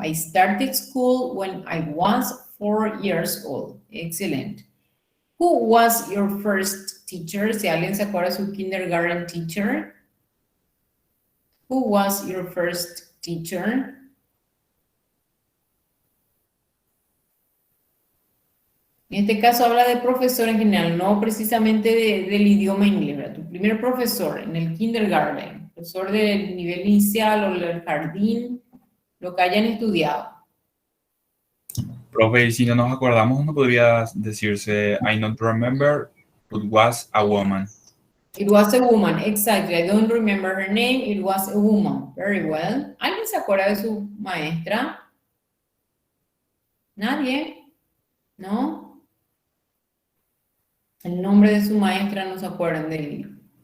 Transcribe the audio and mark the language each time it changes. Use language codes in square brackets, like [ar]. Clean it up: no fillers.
[en] I started school when I was 4 years old. Excellent. Who was your first teacher? [es] Si alguien se acuerda de su [en] kindergarten teacher. Who was your first teacher? [es] En este caso habla de profesor en general, no precisamente del idioma inglés, ¿verdad? Tu primer profesor en el kindergarten, profesor del nivel inicial o del jardín, lo que hayan estudiado. Profe, si no nos acordamos, no podría decirse [en] I don't remember, it was a woman. It was a woman, exactly. I don't remember her name, it was a woman. Very well. [es] ¿Alguien se acuerda de su maestra? ¿Nadie? ¿No? El nombre de su maestra no se acuerdan del